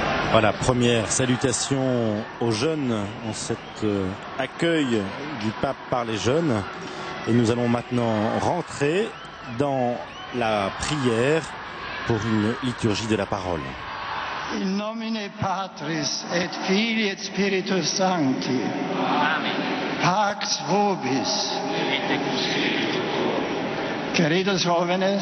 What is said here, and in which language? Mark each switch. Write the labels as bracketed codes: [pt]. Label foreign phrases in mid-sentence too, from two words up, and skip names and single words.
[fr] Voilà, première salutation aux jeunes en cet accueil du pape par les jeunes. Et nous allons maintenant rentrer dans la prière pour une liturgie de la parole. [la] In nomine Patris et Filii et Spiritus Sancti. Amen. Pax vobis. [es] Queridos jóvenes,